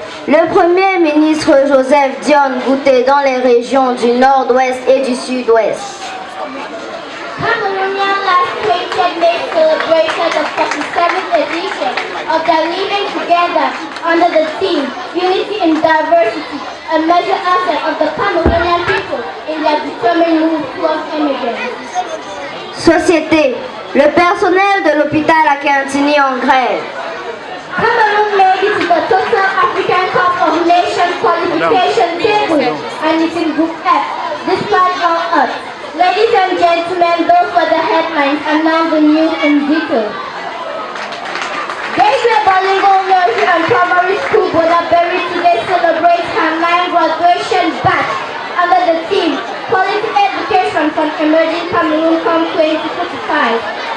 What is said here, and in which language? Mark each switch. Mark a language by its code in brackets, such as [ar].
[fr] Le Premier ministre Joseph Dione Ngouté dans les régions du Nord-Ouest et du Sud-Ouest. [en] Cameroonian last created May celebrated the 47th edition of the Living Together under the theme Unity in Diversity, a major asset of the Cameroonian people in their determined move towards emergence. [fr] Société. Le personnel de l'hôpital à Quintini en grève. [en] Cameroon made it to the Total African Cup of Nations qualification table and is in Group F, despite all odds. Ladies and gentlemen, those were the headlines and now the news in detail. Gateway Bilingual Nursery and Primary School Bonaberi today celebrates her 9th graduation batch under the theme Quality Education from Emerging Cameroon come 2045.